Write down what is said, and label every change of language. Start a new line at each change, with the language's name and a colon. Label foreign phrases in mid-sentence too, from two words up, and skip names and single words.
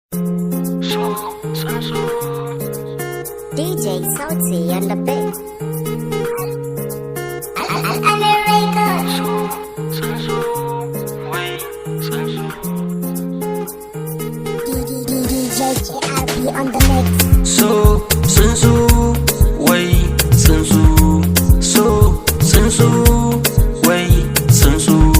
Hausa: So, sun so. D J Sauti
English: and the Big.
Hausa: Al-, Al-, Al-, Amin Records. So, sun so. Wai, sun so.
English: D-, D-, D-, D J K R P on the mix. So,
Hausa: sun so. Wai, sun so. So, sun so. Wai, sun so.